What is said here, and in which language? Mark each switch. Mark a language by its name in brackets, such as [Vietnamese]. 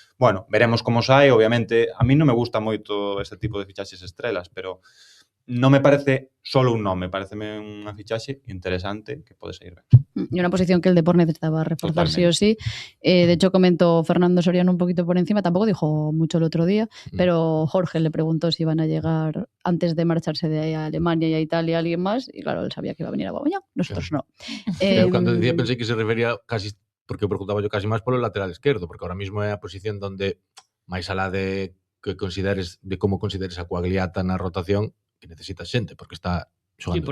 [Galician] Bueno, veremos como sae, obviamente. A mí non me gusta moito este tipo de fichaxes estrelas, pero non me parece solo un nome, pareceme unha fichaxe interesante que pode sair ben. [Spanish] Y una posición que el Depor necesitaba reforzar sí o sí. De hecho, comentó Fernando Soriano un poquito por encima, tampoco dijo mucho el otro día, pero Jorge le preguntó si iban a llegar antes de marcharse de ahí a Alemania y a Italia alguien más, y claro, él sabía que iba a venir a Aubameyang, nosotros no. [Galician] Eu cando decía pensei que se refería casi, porque preguntaba yo casi máis polo lateral esquerdo, porque ahora mismo é a posición donde máis alá de que consideres, de como consideres a Coagliata na rotación, que necesita xente, porque está xogando,